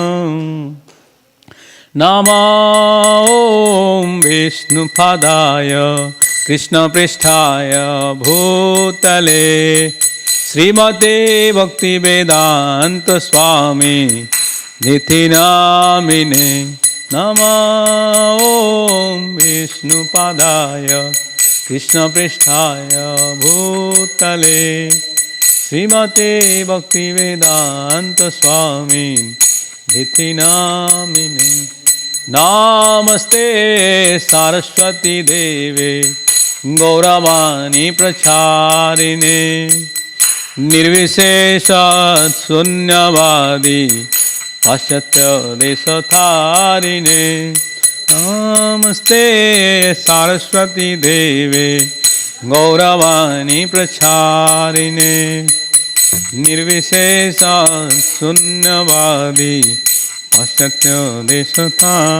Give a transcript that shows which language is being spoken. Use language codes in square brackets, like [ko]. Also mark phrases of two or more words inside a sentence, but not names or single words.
[sa] নমো বিষ্ণুপাদায় কৃষ্ণপৃষ্ঠায় ভূতলে শ্রীমতে ভক্তিবেদান্ত স্বামী নিধি নামিনে নমো বিষ্ণুপাদায় কৃষ্ণপৃষ্ঠায় ভূতলে শ্রীমতে ভক্তিবেদান্ত স্বামী নিধি নামিনে नमस्ते सरस्वती देवे गौरवाणी प्रचारिणे निर्विशेष शून्यवादी पाश्चात्य देशतारिणे नमस्ते सरस्वती देवे गौरवाणी प्रचारिणे निर्विशेष शून्यवादी पाश्चात्य देशता